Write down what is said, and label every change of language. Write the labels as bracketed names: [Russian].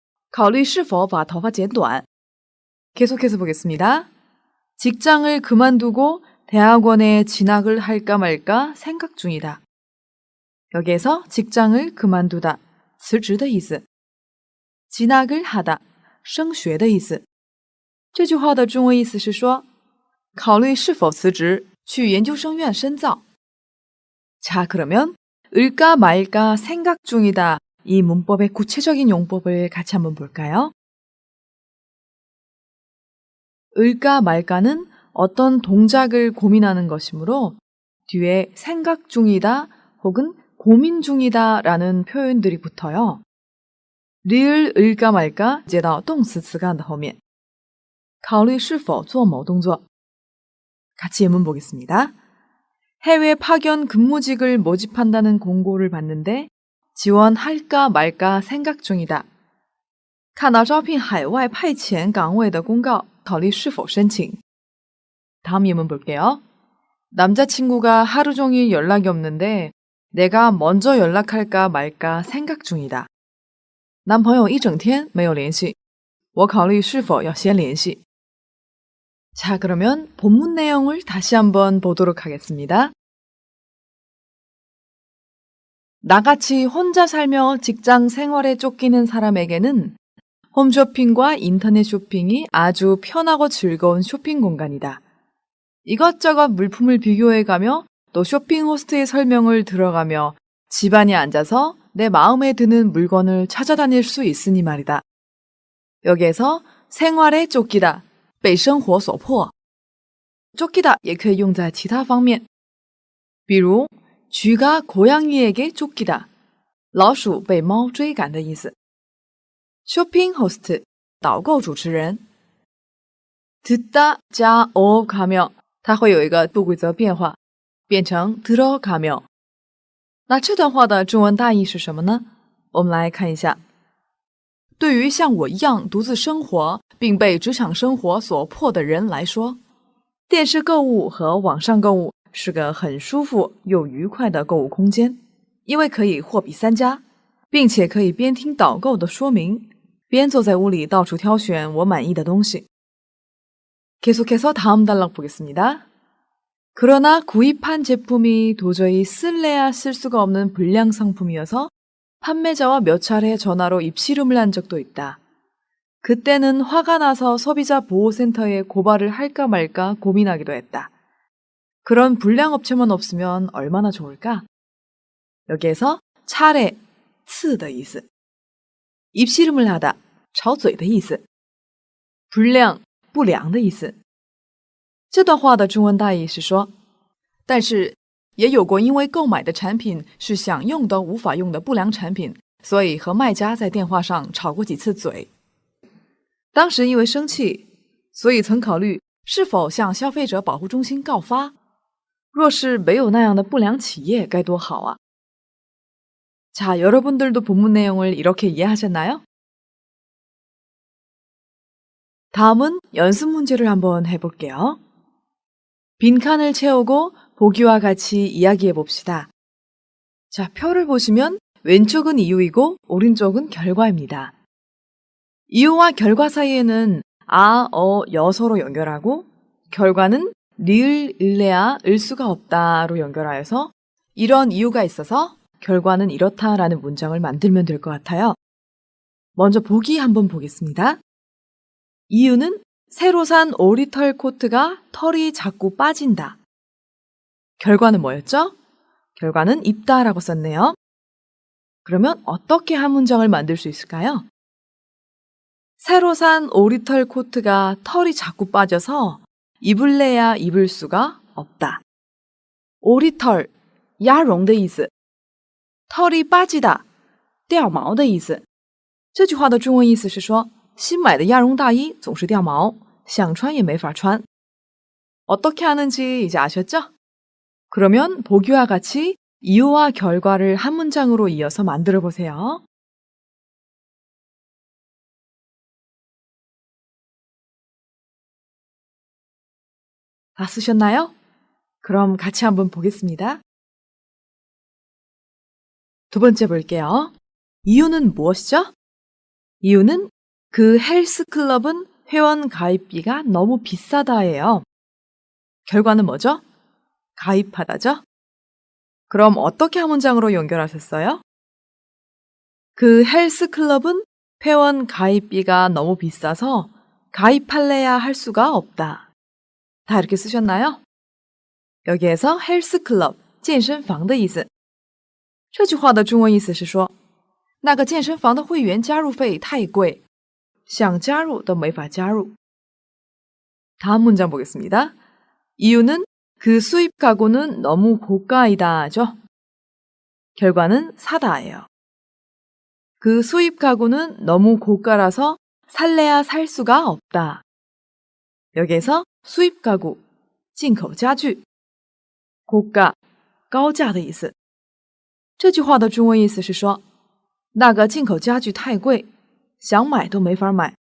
[Chinese] 考虑是否把头发剪短。 [Korean] 계속해서 보겠습니다. 직장을 그만두고 대학원에 진학을 할까 말까 생각 중이다. 여기에서 직장을 그만두다, [Chinese] 辞职的意思。 [Korean] 진학을 하다, [Chinese] 升学的意思。这句话的中文意思是说，考虑是否辞职去研究生院深造。 [Korean] 자, 그러면 을까 말까 생각 중이다 이 문법의 구체적인 용법을 같이 한번 볼까요? 을까 말까는 어떤 동작을 고민하는 것이므로 뒤에 생각 중이다 혹은 고민 중이다 라는 표현들이 붙어요. [Chinese] 理儿 을까 말까 接到动词词干的后面，考虑是否做某动作。 [Korean] 같이 예문 보겠습니다. 해외 파견 근무직을 모집한다는 공고를 봤는데 지원할까 말까 생각 중이다. [Chinese] 看到招聘海外派遣岗位的公告，考虑是否申请。 [Korean] 다음 예문 볼게요. 남자친구가 하루 종일 연락이 없는데 내가 먼저 연락할까 말까 생각 중이다. [Chinese] 男朋友一整天没有联系，我考虑是否要先联系。 [Korean] 자, 그러면 본문 내용을 다시 한번 보도록 하겠습니다. 나같이 혼자 살며 직장 생활에 쫓기는 사람에게는 홈쇼핑과 인터넷 쇼핑이 아주 편하고 즐거운 쇼핑 공간이다. 이것저것 물품을 비교해가며 또 쇼핑 호스트의 설명을 들어가며 집안에 앉아서 내 마음에 드는 물건을 찾아다닐 수 있으니 말이다. 여기에서 생활에 쫓기다, [Chinese] 被生活所迫。 쫓기다 也可以用在其他方面，比如 [Korean] 쥐가 고양이에게 쫓기다, [Chinese] 老鼠被猫追赶的意思。 쇼핑 호스트 导购主持人。듣다 加 가며 它会有一个不规则变化，变成 들어가며。那这段话的中文大意是什么呢？我们来看一下。对于像我一样独自生活并被职场生活所迫的人来说，电视购物和网上购物是个很舒服又愉快的购物空间，因为可以货比三家，并且可以边听导购的说明，边坐在屋里到处挑选我满意的东西。 [Korean] 계속해서 다음 단락 보겠습니다. 그러나 구입한 제품이 도저히 쓸래야 쓸 수가 없는 불량 상품이어서 판매자와 몇 차례 전화로 입씨름을 한 적도 있다. 그때는 화가 나서 소비자 보호센터에 고발을 할까 말까 고민하기도 했다. 그런 불량 업체만 없으면 얼마나 좋을까? 여기에서 차례, [Chinese] 刺的意思. [Korean] 입씨름을 하다, [Chinese] 吵嘴的意思.불량, 不良的意思。这段话的中文大意是说，但是也有过因为购买的产品是想用都无法用的不良产品，所以和卖家在电话上吵过几次嘴。当时因为生气，所以曾考虑是否向消费者保护中心告发。若是没有那样的不良企业该多好啊。 [Korean] 자, 여러분들도 본문 내용을 이렇게 이해하셨나요? 다음은 연습 문제를 한번 해볼게요. 빈칸을 채우고 보기와 같이 이야기해 봅시다. 자, 표를 보시면 왼쪽은 이유이고 오른쪽은 결과입니다. 이유와 결과 사이에는 아, 여서로 연결하고 결과는 리을, 을레아, 을수가 없다로 연결하여서 이런 이유가 있어서 결과는 이렇다라는 문장을 만들면 될 것 같아요. 먼저 보기 한번 보겠습니다. 이유는 새로 산 오리털 코트가 털이 자꾸 빠진다. 결과는 뭐였죠? 결과는 입다라고 썼네요. 그러면 어떻게 한 문장을 만들 수 있을까요? 새로 산 오리털 코트가 털이 자꾸 빠져서 입을래야 입을 수가 없다. [Chinese] 오리털, 鸭绒的意思. [Korean] 털이 빠지다, [Chinese] 掉毛的意思。这句话的中文意思是说，新买的鸭绒大衣总是掉毛，想穿也没法穿。 [Korean] 어떻게 하는지 이제 아셨죠? 그러면 보기와 같이 이유와 결과를 한 문장으로 이어서 만들어 보세요. 다 쓰셨나요? 그럼 같이 한번 보겠습니다. 두 번째 볼게요. 이유는 무엇이죠? 이유는 그 헬스클럽은 회원 가입비가 너무 비싸다예요. 결과는 뭐죠? 가입하다죠? 그럼 어떻게 한 문장으로 연결하셨어요? 그 헬스클럽은 회원 가입비가 너무 비싸서 가입할래야 할 수가 없다. 다 이렇게 쓰셨나요? 여기에서 헬스클럽, [Chinese] 健身房的意思。这句话的中文意思是说，那个健身房的会员加入费太贵，想加入都没法加入。 [Korean] 다음 문장 보겠습니다. 이유는 그 수입 가구는 너무 고가이다죠. 결과는 사다예요. 그 수입 가구는 너무 고가라서 살래야 살 수가 없다. 여기에서 수입 가구, [Chinese] 进口家具， [Korean] 고가, [Chinese] 高价的意思。这句话的中文意思是说，那个进口家具太贵，想买都没法买。